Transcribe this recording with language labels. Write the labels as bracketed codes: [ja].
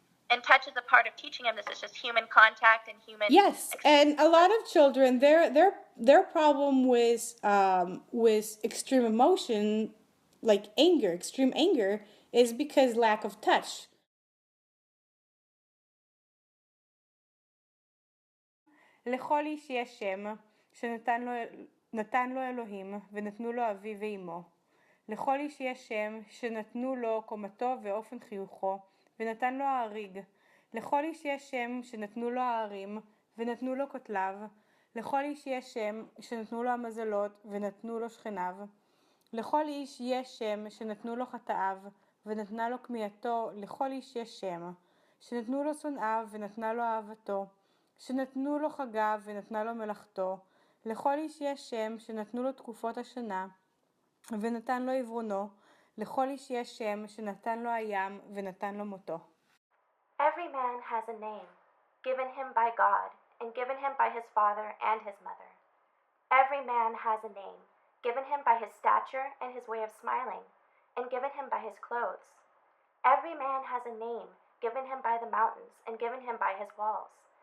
[en] And touch is a part of teaching them this. Is just human contact and human. Yes, and a lot of children, their problem with extreme emotion, like anger, extreme anger, is because lack of touch. [he] לכל איש יש שם שנתן לו אלוהים ונתנו לו אביו ואמו. לכל איש יש שם שנתנו לו קומתו ואופן חיוכו ונתן לו האריג. לכל איש יש שם שנתנו לו הערים ונתנו לו כותליו. לכל איש יש שם שנתנו לו המזלות ונתנו לו שכניו. לכל איש יש שם שנתנו לו חטאיו ונתנה לו כמיהתו. לכל איש יש שם שנתנו לו שונאיו ונתנה לו אהבתו. שנתנו לו חגיו ונתנה לו מלאכתו. לכל איש יש שם שנתנו לו תקופות השנה ונתן לו עברונו. לכל איש יש שם שנתן לו הים ונתן לו מותו. [en] Every man has a name, given him by God, and given him by his father and his mother. Every man has a name, given him by his stature and his way of smiling, and given him by his clothes. Every man has a name, given him by the mountains, and given him by his walls.